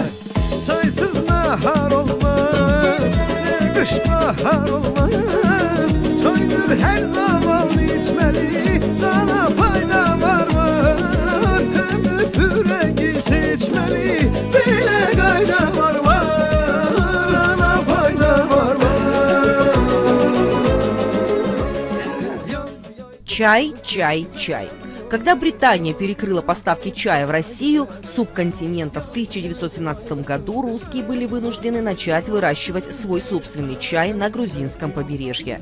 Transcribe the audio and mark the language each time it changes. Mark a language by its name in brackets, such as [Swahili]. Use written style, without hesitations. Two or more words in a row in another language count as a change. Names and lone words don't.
[Crimean Tatar] Çaysız nahar olmaz, ne kış bahar olmaz. Çaydır her zaman içmeli, sana fayda var. Hem de pürengi seçmeli, bile gayda var. Sana fayda var. [Russian] Чай, чай, чай. Когда Британия перекрыла поставки чая в Россию, субконтинента, в 1917 году русские были вынуждены начать выращивать свой собственный чай на грузинском побережье.